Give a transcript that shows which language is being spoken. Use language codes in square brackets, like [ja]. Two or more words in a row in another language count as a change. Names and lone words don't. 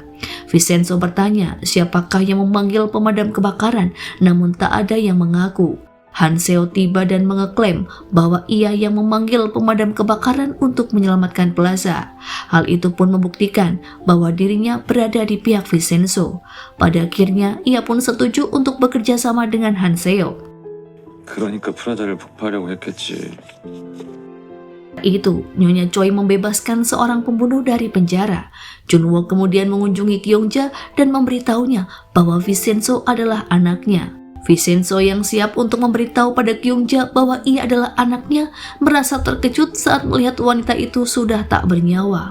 [id] Vincenzo bertanya siapakah yang memanggil pemadam kebakaran, namun tak ada yang mengaku. Hanseo tiba dan mengeklaim bahwa ia yang memanggil pemadam kebakaran untuk menyelamatkan plaza. Hal itu pun membuktikan bahwa dirinya berada di pihak Vincenzo. Pada akhirnya, ia pun setuju untuk bekerja sama dengan Hanseo. [ko] 그러니까 프라자를 폭파하려고 했겠지. [id] Itu, Nyonya Choi membebaskan seorang pembunuh dari penjara. Junwo kemudian mengunjungi Kyungja dan memberitahunya bahwa Vincenzo adalah anaknya. Vincenzo yang siap untuk memberitahu pada Kyungja bahwa ia adalah anaknya merasa terkejut saat melihat wanita itu sudah tak bernyawa.